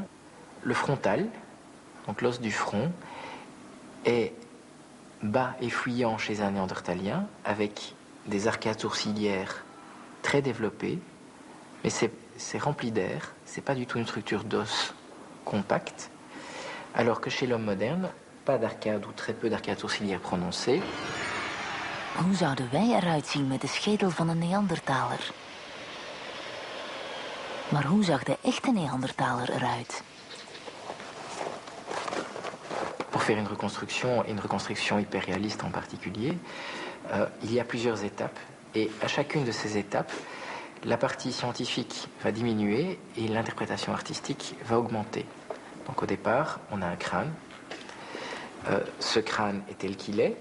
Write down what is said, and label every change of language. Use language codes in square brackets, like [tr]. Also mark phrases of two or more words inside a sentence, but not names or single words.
[fr] Le frontal, donc l'os du front, est bas et fuyant chez un néandertalien, avec des arcades sourcilières très développées, mais c'est rempli d'air, c'est pas du tout une structure d'os compacte, alors que chez l'homme moderne, pas d'arcade ou très peu d'arcades sourcilières prononcées. [nl] Hoe zouden wij eruit zien met de schedel van een Neandertaler? Maar hoe zag de echte Neandertaler eruit? [fr] Pour faire une reconstruction hyper réaliste en particulier, il y a plusieurs étapes. Et à chacune de ces étapes, la partie scientifique va diminuer et l'interprétation artistique va augmenter. Donc au départ, on a un crâne. Ce crâne est tel qu'il est.